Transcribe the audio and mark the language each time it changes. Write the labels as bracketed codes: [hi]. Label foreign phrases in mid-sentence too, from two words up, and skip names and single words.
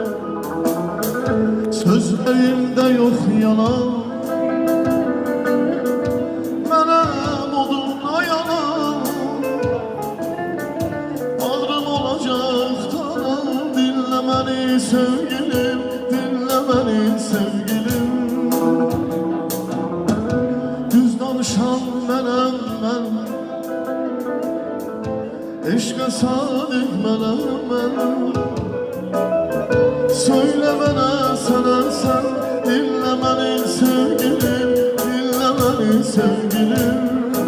[tr] Sözlerimde yok yalan, benim oduma yalan. Bağrım olacak talan, dinle beni sevgilim, dinle beni sevgilim. [az] Düz danışan mənəm mən, eşqə sadiq mənəm mən. [tr] Söyle bana sana sen, dinle beni sevgilim, dinle beni sevgilim.